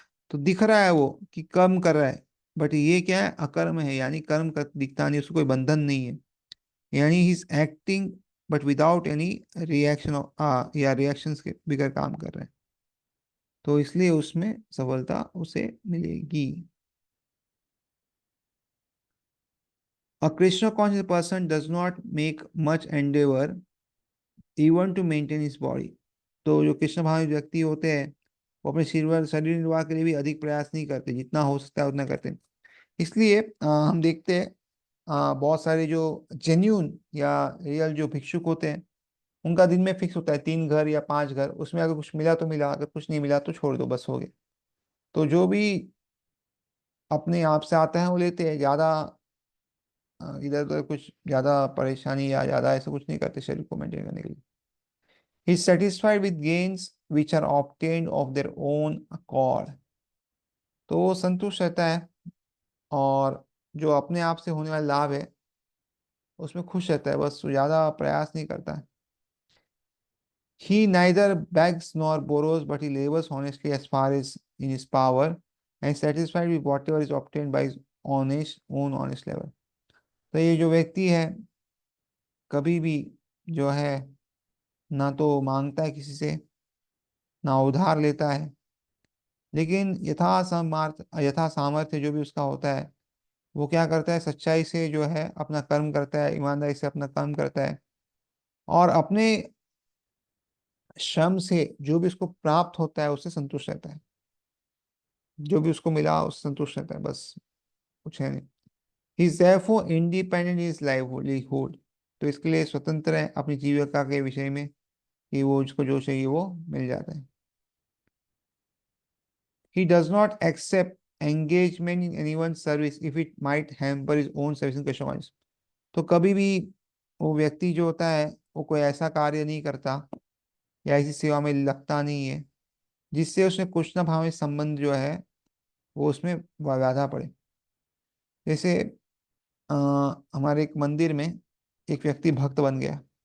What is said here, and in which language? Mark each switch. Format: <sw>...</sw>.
<hi>तो दिख रहा है वो कि कर्म कर रहा है, बट ये क्या है, अकर्म है, यानी कर्म कर दिखता नहीं, उसको कोई बंधन नहीं है। यानी</hi> <en>he is acting but without any reaction,</en> <hi>या रिएक्शंस के बिगैर काम कर रहे हैं। तो इसलिए उसमें सफलता उसे मिलेगी।</hi> <en>A Krishna conscious person does not make much endeavor even to maintain his body।</en> <hi>तो जो कृष्ण भावी व्यक्ति होते हैं वो अपने शरीर निर्वाह के लिए भी अधिक प्रयास नहीं करते, जितना हो सकता है उतना करते हैं। इसलिए हम देखते हैं बहुत सारे जो जेन्यून या रियल जो भिक्षुक होते हैं, उनका दिन में फिक्स होता है 3 घर या 5 घर, उसमें अगर कुछ मिला तो मिला, अगर कुछ नहीं मिला तो छोड़ दो, बस हो गया। तो जो भी अपने आप से आता है वो लेते हैं, ज्यादा इधर उधर कुछ ज्यादा परेशानी या ज्यादा ऐसा कुछ नहीं करते शरीर को मेंटेन करने के लिए।</hi> <en>He is satisfied with gains which are obtained of their own accord.</en> <hi>तो वो संतुष्ट रहता है, और जो अपने आप से होने वाला लाभ है उसमें खुश रहता है, बस वो ज्यादा प्रयास नहीं करता है।</hi> <en>He neither begs nor borrows, but he labors honestly as far as in his power, and is satisfied with whatever is obtained by his honest labor।</en> <hi>तो ये जो व्यक्ति है कभी भी जो है ना तो मांगता है किसी से, ना उधार लेता है, लेकिन यथा सामर्थ्य जो भी उसका होता है, वो क्या करता है, सच्चाई से जो है अपना कर्म करता है, ईमानदारी से अपना कर्म करता है, और अपने श्रम से जो भी उसको प्राप्त होता है उससे संतुष्ट रहता है। जो भी उसको मिला उससे संतुष्ट रहता है, बस कुछ है नहीं।</hi> <en>He is therefore independent in his livelihood।</en> <hi>तो इसके लिए स्वतंत्र है अपनी जीविका के विषय में, कि वो उसको जो चाहिए वो मिल जाता है।</hi> <en>He does not accept engagement in anyone's service if it might hamper his own service and customers।</en> <hi>तो कभी भी वो व्यक्ति जो होता है वो कोई ऐसा कार्य नहीं करता या ऐसी सेवा में लगता नहीं है जिससे उसमें कुछ ना भावे संबंध जो है वो उसमें बाधा पड़े। जैसे अ, हमारे एक मंदिर में एक व्यक्ति भक्त बन गया।</hi>